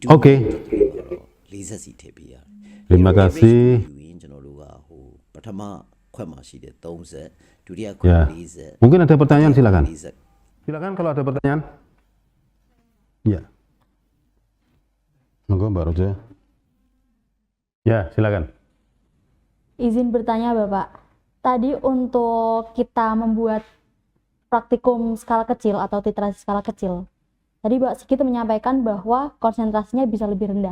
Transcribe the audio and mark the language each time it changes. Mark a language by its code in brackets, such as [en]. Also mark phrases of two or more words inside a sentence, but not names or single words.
[my] Okay. 40စီထည့်ပေးရတယ် [id] Terima kasih [my] ကျွန်တော်တို့ကဟိုပထမခွက်မှာရှိတဲ့30ဒုတိယခွက် [id] ya 40 mungkin ada pertanyaan silakan 40 silakan kalau ada pertanyaan ya monggo Mbak Roja ya silakan Izin bertanya Bapak, tadi untuk kita membuat praktikum skala kecil atau titrasi skala kecil, tadi Mbak Sigit menyampaikan bahwa konsentrasinya bisa lebih rendah.